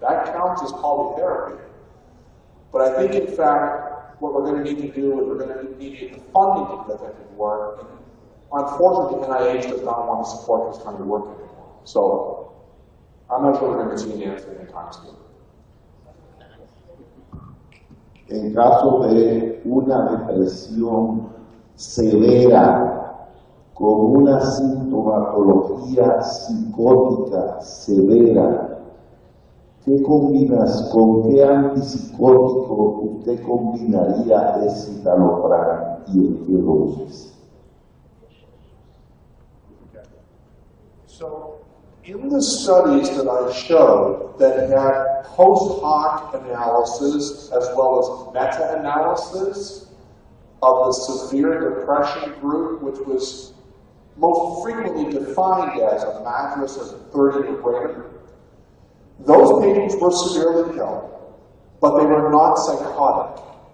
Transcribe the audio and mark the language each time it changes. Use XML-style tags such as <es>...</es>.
<en>That counts as polytherapy. But I think, in fact, what we're going to need to do is we're going to need the funding to do that kind of work. And unfortunately, the NIH does not want to support this kind of work anymore. So I'm not sure we're going to see an answer anytime soon.</en> <es>En caso de una depresión severa con una sintomatología psicótica severa, ¿con qué antipsicótico usted combinaría el citalopram y en qué dosis?</es> <en>So, in the studies that I showed that had post hoc analysis as well as meta-analysis of the severe depression group, which was most frequently defined as a MADRS of 30 or greater, those patients were severely ill, but they were not psychotic.</en>